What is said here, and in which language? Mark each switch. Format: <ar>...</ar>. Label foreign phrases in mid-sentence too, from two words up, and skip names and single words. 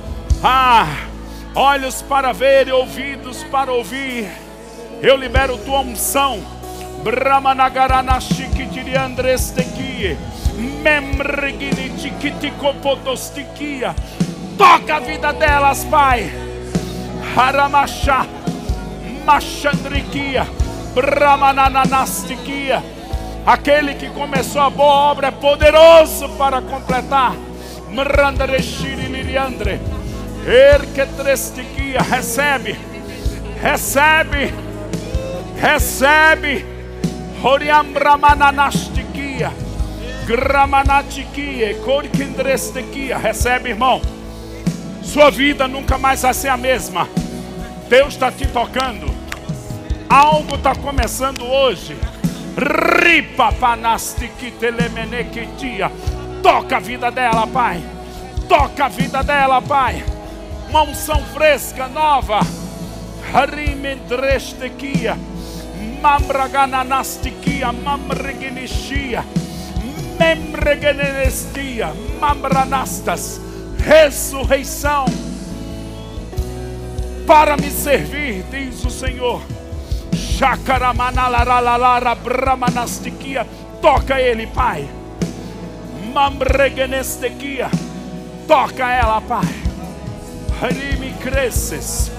<pt>Olhos para ver e ouvidos para ouvir. Eu libero tua unção. Brahmanagaranashikitiriandrestekia. Memreginitikitikopotostia. Toca a vida delas, Pai. Haramashá. Machandrikia. Brahmananastikia. Aquele que começou a boa obra é poderoso para completar. Mrandareshiriliandre. Erketrestikia. Recebe. Recebe. Recebe. Horiam Brahmananastikia. Gramanatikia. Korkindrestekia. Recebe, irmão. Sua vida nunca mais vai ser a mesma. Deus está te tocando. Algo está começando hoje. Toca a vida dela, Pai. Toca a vida dela, Pai. Uma unção fresca, nova. Harimendrestekia. Mambragananastikia. Mamregenishia. Memregenestia. Mambranastas. Ressurreição para me servir, diz o Senhor. Shakaramanalalara Brahmanastikia. Toca ele, Pai. Mamregenestekia. Toca ela, Pai. Harimi cresces.</pt>